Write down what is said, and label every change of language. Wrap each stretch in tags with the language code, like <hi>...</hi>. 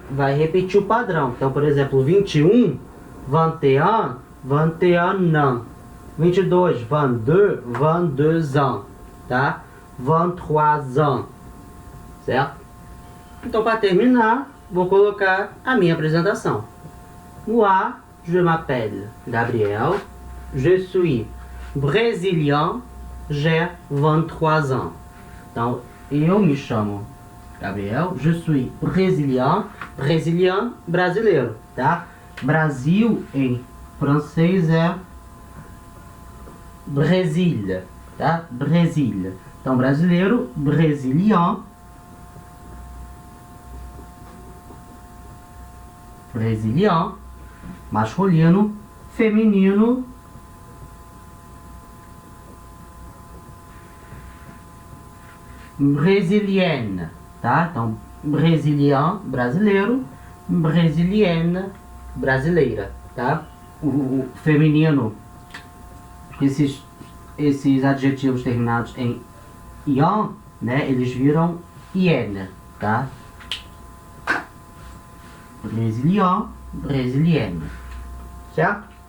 <pt>Vai repetir o padrão. Então, por exemplo, 21, 21, 21 ans. 22, 22, 22 ans, tá? 23 ans, certo? Então, para terminar, vou colocar a minha apresentação.</pt> <fr>Moi, je m'appelle Gabriel, je suis brésilien, j'ai 23 ans.</fr> <pt>Então, eu me chamo Gabriel,</pt> <fr>je suis brésilien,</fr> <pt>brasileiro, tá? Brasil em francês é Brésil, tá? Brésil. Então, brasileiro, brésilien. Brésilien, masculino, feminino, brésilienne, tá? Então, brésilien, brasileiro, brésilienne, brasileira, tá? O feminino, esses adjetivos terminados em ian, né? Eles viram ienne, tá? Brésilien, brésilienne, certo?</pt>